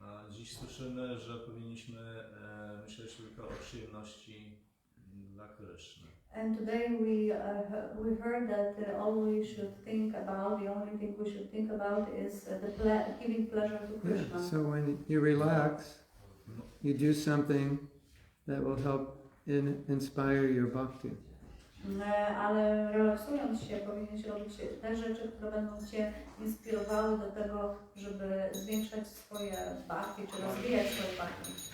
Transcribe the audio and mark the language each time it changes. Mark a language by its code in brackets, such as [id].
[pl] Dziś słyszymy, że powinniśmy myśleć tylko o przyjemności dla Kryszny. [en] And today we heard that all we should think about, the only thing we should think about is giving pleasure to Krishna. Yeah, so when you relax, you do something that will help inspire your bhakti. [pl] Ale relaksując się, powinieneś robić te rzeczy, które będą Cię inspirowały do tego, żeby zwiększać swoje bhakti, czy rozwijać swoje bhakti.